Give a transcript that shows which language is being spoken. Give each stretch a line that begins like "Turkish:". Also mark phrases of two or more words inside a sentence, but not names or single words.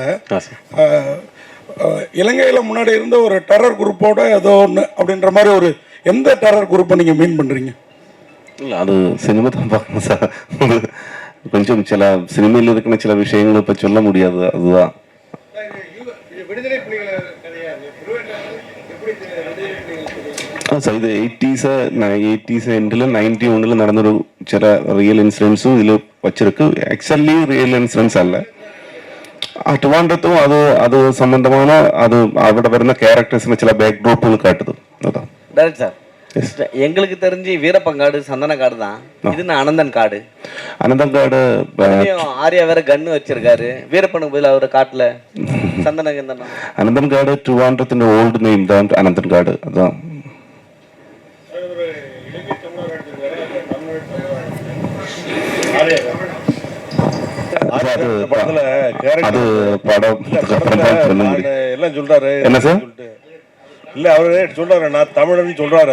Tamil: இலங்கையில் முன்னாடி இருந்த ஒரு டெரர் குரூப்போட ஏதோ ஒன்று அப்படின்ற மாதிரி ஒரு எந்த டெரர் குரூப்பை நீங்கள் மீன் பண்ணுறீங்க? இல்லை, அது சினிமா தான் பார்க்கணும் சார். கொஞ்சம் சில சினிமையில் இருக்கிற சில விஷயங்களை இப்போ சொல்ல முடியாது.
Malayalam: அதுதான் സാർ ഇത് 80s എൻഡിൽ 91 നടന്നൊരു ചില റിയൽ ഇൻസിഡൻസും ഇതിൽ വച്ചിருக்கு
English: actually real incidents
Malayalam: അല്ല. ട്രിവാൻഡ്രത്തും അത് സംബന്ധமான அது അവിടെ വരുന്ന ക്യാരക്ടേഴ്സിന് ചില ബാക്ക് ഡ്രോപ്പുകൾ കാട്ടുது.
Tamil: அதான் டைரக்ட் சார், எங்களுக்கு தெரிஞ்சு வீரப்பங்காடு சந்தன காடு தான். இது அனந்தன் காடு. அனந்தன் காடு ஆர்யா வேற கன்னு வச்சிருக்காரு. வீரப்பனுக்கு பதில் அவரு காட்டுல சந்தன கந்தனம்.
Malayalam: അനന്തൻ കാട് ട്രിവാൻഡ്രത്തിന്റെ
English: old name
Malayalam: தான் അനന്തൻ കാട്.
Tamil: அதான் அது படம் எல்லாம் சொல்றாரு. என்ன சார்? இல்ல அவரு சொல்றாரு நான் தமிழன் சொல்றாரு.